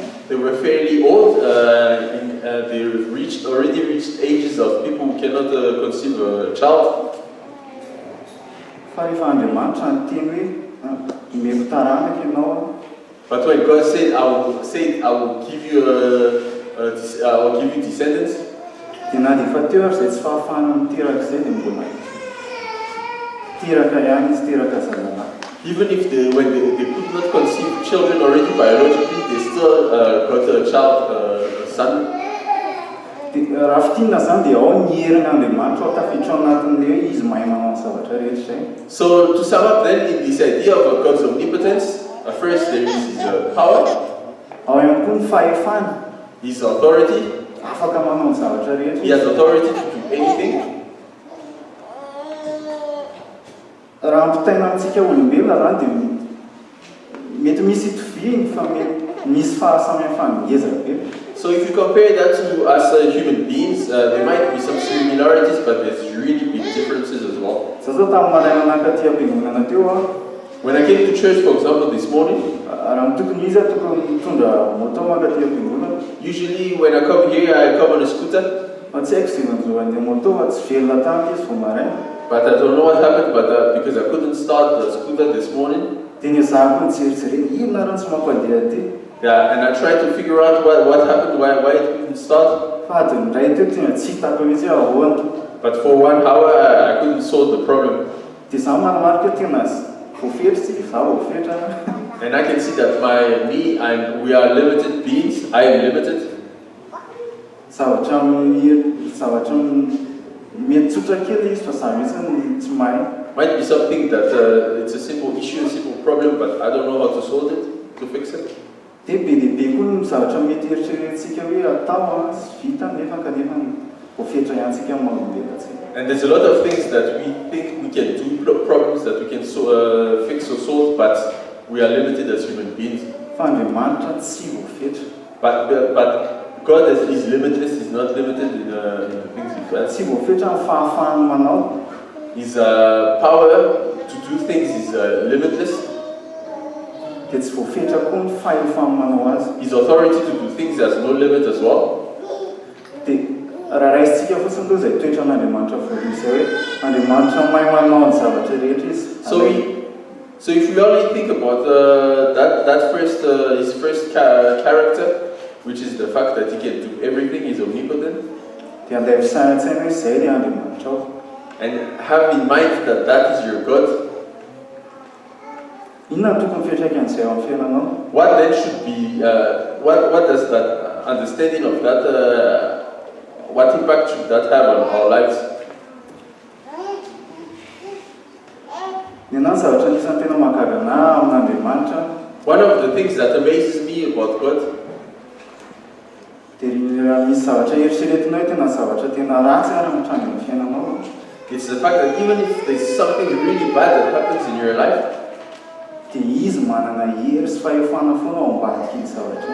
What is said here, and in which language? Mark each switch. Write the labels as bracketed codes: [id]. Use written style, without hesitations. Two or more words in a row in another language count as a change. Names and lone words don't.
[en] They were fairly old. They already reached ages of people who cannot conceive a child. [mg] Fa rehefa Andriamanitra niteny hoe omeko taranaka ianao. [en] But when God said, I will give you descendants. [mg] Dia na dia efa teo ary izay tsy fahafahana miteraka izay dia mbola teraka ihany izy, teraka zazalahy. [en] Even if when they could not conceive children already biologically, they still got a child, a son. [mg] Raha fitinana zany dia ao ny herin'Andriamanitra ao tafiditra ao anatin'ilay hoe izy mahay manao ny zavatra rehetra izay. [en] So to sum up then, in this idea of God's omnipotence, first there is His power, [mg] Ao ihany koa ny fahefana, [en] His authority. [mg] afaka manao ny zavatra rehetra. [en] He has authority to do anything. [mg] Raha ampitaina amintsika olombelona zany dia mety misy itoviny fa mety misy fahasamihafana ngeza be. [en] So if you compare that to us human beings, there might be some similarities, but there's really big differences as well. [mg] Za zao tamin'ny maraina nankaty am-piangonana teo a, [en] when I came to church, for example, this morning, [mg] raha tokony izy tokony mitondra moto mankaty am-piangonana. [en] usually when I come here, I come on a scooter. [mg] Fa tsy haiko izay nanjora an'ilay moto fa tsy velona tamika izy vao maraina. [en] But I don't know what happened, but because I couldn't start the scooter this morning. [mg] Dia ny zahako ny jerijerena inona raha tsy mampandeha aty. [en] Yeah, and I tried to figure out what happened, why it couldn't start. [mg] Fa adiny iray teo tena tsy hitako mihitsy hoe ahoana. [en] But for 1 hour, I couldn't solve the problem. [mg] Dia zaho manamarika tena voafetra tsy zaho voafetra. [en] And I can see that we are limited beings. I am limited. [mg] Zavatra mety tsotra kely izy fa zaho mihitsy tsy mahay. [en] Might be something that it's a simple issue, a simple problem, but I don't know how to solve it, to fix it. [mg] Dia be dia be koa ny zavatra mety eritreretintsika hoe atao sy vita nefa kanefa voafetra ihantsika amin'ny magnodela tsika. [en] And there's a lot of things that we think we can do, problems that we can fix or solve, but we are limited as human beings. [mg] Fa Andriamanitra tsy voafetra. [en] But God is limitless, He's not limited in the things He does. [mg] Tsy voafetra ny fahafahany manao. [en] His power to do things is limitless. [mg] Dia tsy voafetra koa ny fahefany manao azy. [en] His authority to do things has no limit as well. [mg] Dia raha raisitsika fotsiny aloha izay toetra n'Andriamanitra voalohany izay hoe Andriamanitra mahay manao ny zavatra rehetra izy. [en] So if we only think about his first character, which is the fact that he can do everything, he's omnipotent. [mg] Dia andeha fisaina-tsaina hoe izay ilay Andriamanitra ao. [en] And have in mind that is your God. [mg] Inona tokony fiantraikan'izay ao amin'ny fiainanao? [en] What then should be, what does that understanding of that, what impact should that have on our lives? [mg] Ny anahy zavatra anisan'ny tena mahagaga anahy amin'Andriamanitra. [en] One of the things that amazes me about God, [mg] dia misy zavatra eritreretinao tena zavatra tena ratsy ary mitranga amin'ny fiainanao. [en] it's the fact that even if there's something really bad that happens in your life, [mg] Dia izy manana hery sy fahefana foana ao ambadika iny zavatra.